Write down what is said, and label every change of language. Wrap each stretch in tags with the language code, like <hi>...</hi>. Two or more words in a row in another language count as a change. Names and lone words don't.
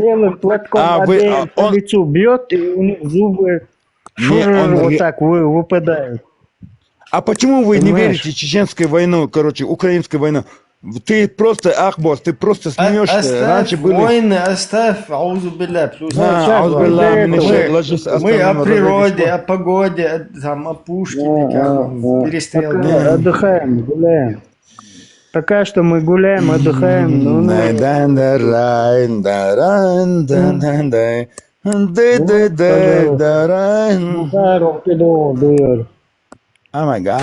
<ru>белым платком по лицу бьет, и у них зубы вот так выпадают. А почему вы не Понимаешь? верите в чеченскую войну, короче, украинскую войну? Ты просто, Ахбос, ты просто смеешься. Оставь Раньше были... войны, оставь,</ru> <ar>أعوذ بالله, плюс. أعوذ بالله,</ar> <ru>ложись, Мы остальное о на природе, дороге. о погоде, там, о Пушкине, как он перестрел. Пока отдыхаем, гуляем. Пока что мы гуляем, отдыхаем.</ru> <en>Oh my God.</en>